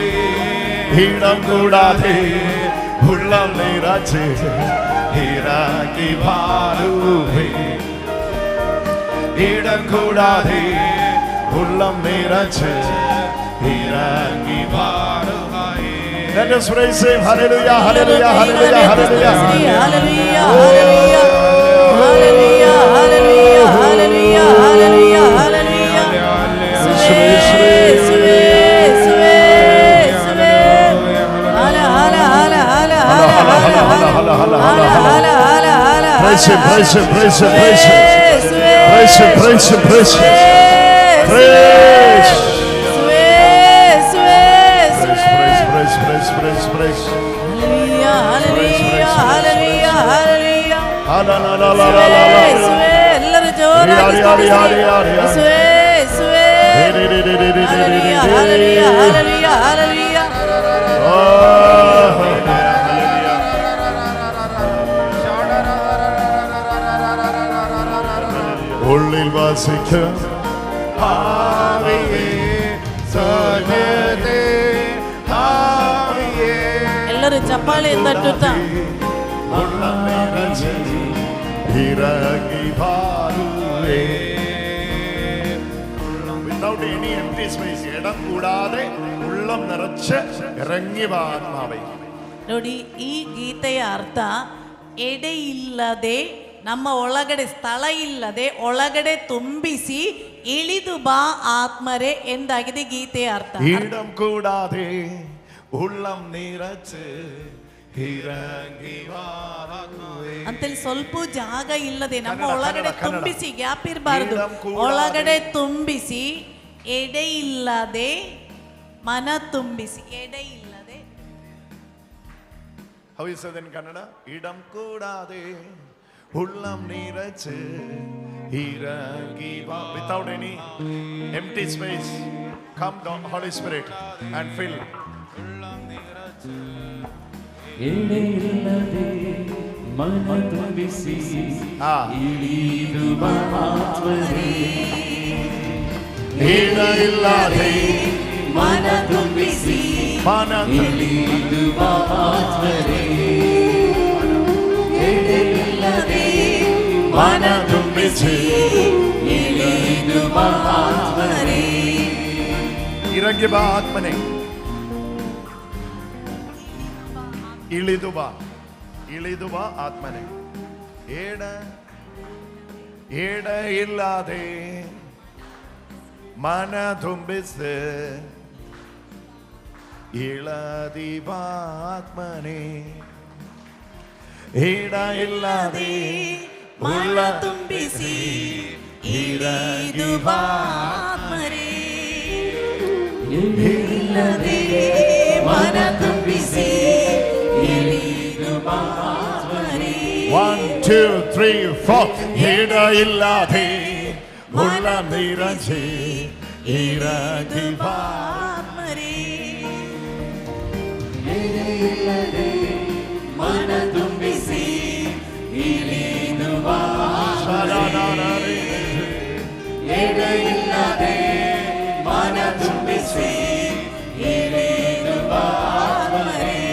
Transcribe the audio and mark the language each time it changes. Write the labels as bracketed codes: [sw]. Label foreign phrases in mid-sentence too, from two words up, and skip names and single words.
[ml] ഇടം കൂടാതെ ഉള്ളം നിറച്ച് ഇറങ്ങി വാരുകയേ. ഇടം കൂടാതെ ഉള്ളം നിറച്ച് ഇറങ്ങി വാരുകയേ. [en] Let us praise him. Hallelujah, hallelujah, hallelujah, hallelujah. Hallelujah, hallelujah, hallelujah, hallelujah, hallelujah, hallelujah, hallelujah. Suve, suve, suve, suve. Hala, hala, hala, hala, hala, hala, hala, hala, hala, hala. Praise him, praise him, praise him, praise him. Praise him, praise him, praise him. Praise. Praise, praise, praise, praise. Hallelujah, hallelujah, hallelujah, hallelujah. Hallelujah. [ml] എല്ലാവരും ജോറായി സ്തുതിക്കുക. [en] Hallelujah, hallelujah, hallelujah, hallelujah. [ml] ഉള്ളിൽ വസിക്കും ആവിയേ സത്യത്തെ ആവിയേ. എല്ലാവരും ചപ്പാളി തട്ടുത്ത ഉള്ളം നിറച്ച് ഇറങ്ങി വാരുകയേ. [en] Without any empty space, [ml] ഇടം കൂടാതെ ഉള്ളം നിറച്ച് ഇറങ്ങി വാ ആത്മാവേ. [kn] ನೋಡಿ ಈ ಗೀತೆಯ ಅರ್ಥ ಎಡೆ ಇಲ್ಲದೆ ನಮ್ಮ ಒಳಗಡೆ ಸ್ಥಳ ಇಲ್ಲದೆ ಒಳಗಡೆ ತುಂಬಿಸಿ ಇಳಿದು ಬಾ ಆತ್ಮರೇ ಎಂದಾಗಿದೆ ಗೀತೆಯ ಅರ್ಥ. [ml] ഇടം കൂടാതെ ഉള്ളം നിറച്ച് ഇറങ്ങി വാ ആത്മാവേ. [kn] ಅಂತೇಳಿ ಸ್ವಲ್ಪ ಜಾಗ ಇಲ್ಲದೆ ನಮ್ಮ ಒಳಗಡೆ ತುಂಬಿಸಿ ಗ್ಯಾಪ್ ಇರಬಾರದು. ಒಳಗಡೆ ತುಂಬಿಸಿ ಎಡೆ ಇಲ್ಲದೆ ಮನ ತುಂಬಿಸಿ ಎಡೆ ಇಲ್ಲದೆ. [en] How is it in Kannada? [ml] ഇടം കൂടാതെ ഉള്ളം നിറച്ച് ഇറങ്ങി വാ. [en] Without any empty space, come down, Holy Spirit, and fill. [kn] ಎಡೆಯಿಲ್ಲದೆ ಮನ ತುಂಬಿಸಿ ಇಳಿದು ಬಾ ಆತ್ಮನೇ. [ml] ഇടയില്ലാതെ [kn] ಮನ ತುಂಬಿಸಿ [ml] മന [kn] ಇಳಿದು ಬಾ ಆತ್ಮನೇ. ಎಡೆಯಿಲ್ಲದೆ മന ತುಂಬಿಸಿ ಇಳಿದು ಬಾ ಆತ್ಮರೇ. [ml] ഇറങ്ങി വാ ആത്മനെ. ഇളിതു വാ, ഇളിതു വാ ആത്മനെ. ഇടയില്ലാതെ [kn] ಮನ ತುಂಬಿಸಿ [ml] ഇളതി വാ ആത്മനെ. ഇടയില്ലാതെ [kn] ಮನ ತುಂಬಿಸಿ ಇಳಿದು ಬಾ ಆತ್ಮರೇ. ಎಡೆಯಿಲ್ಲದೆ ಮನ ತುಂಬಿಸಿ ಇಳಿದು ಬಾ ಆತ್ಮರೇ. 1, 2, 3, 4. [ml] ഇടയില്ലാതെ ഉള്ളം നിറച്ച് ഇറങ്ങി വാ. [kn] ಆತ್ಮರೇ. ಎಡೆಯಿಲ್ಲದೆ ಮನ ತುಂಬಿಸಿ ಇಳಿದು ಬಾ. ಎಡೆಯಿಲ್ಲದೆ ಮನ ತುಂಬಿಸಿ ಇಳಿದು ಬಾ ಆತ್ಮನೇ.